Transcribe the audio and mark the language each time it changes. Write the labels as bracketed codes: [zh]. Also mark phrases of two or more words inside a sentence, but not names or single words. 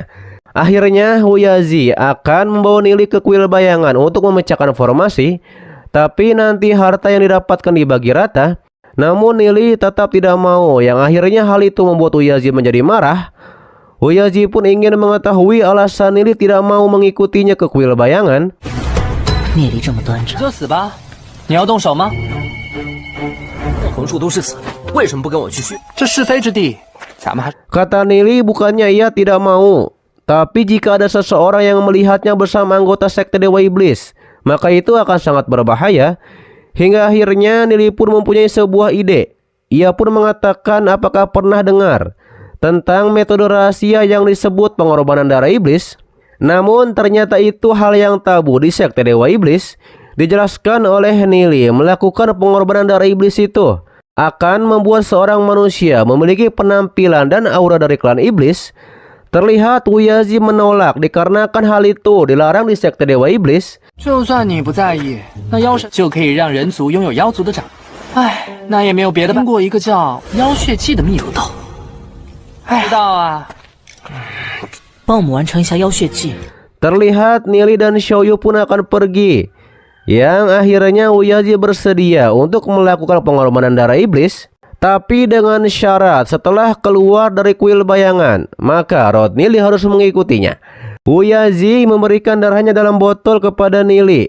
[id] Akhirnya Huyazi akan membawa Nili ke kuil bayangan untuk memecahkan formasi. Tapi nanti harta yang didapatkan dibagi rata. Namun Nili tetap tidak mau, yang akhirnya hal itu membuat Huyazi menjadi marah. Huyazi pun ingin mengetahui alasan Nili tidak mau mengikutinya ke kuil bayangan. [zh] 聂离这么端着，就死吧。你要动手吗？横竖都是死，为什么不跟我去续？这是非之地，咱们还 [id] Kata Nili, bukannya ia tidak mau, tapi jika ada seseorang yang melihatnya bersama anggota sekte Dewa Iblis, maka itu akan sangat berbahaya. Hingga akhirnya Nili pun mempunyai sebuah ide. Ia pun mengatakan apakah pernah dengar tentang metode rahasia yang disebut pengorbanan darah iblis. Namun ternyata itu hal yang tabu di sekte Dewa Iblis. Dijelaskan oleh Nili, melakukan pengorbanan darah iblis itu akan membuat seorang manusia memiliki penampilan dan aura dari klan iblis. Terlihat Wuyazi menolak dikarenakan hal itu dilarang di sekte Dewa Iblis. [zh] 就算你不在意，那妖神就可以让人族拥有妖族的掌。哎，那也没有别的办法。通过一个叫妖血祭的秘术。哎，知道啊。帮我们完成一下妖血祭。 [id] Terlihat Nili dan Xiaoyu pun akan pergi. Yang akhirnya Wuyazi bersedia untuk melakukan pengorbanan darah iblis. Tapi dengan syarat setelah keluar dari kuil bayangan, maka Rod Nili harus mengikutinya. Wuyazi memberikan darahnya dalam botol kepada Nili.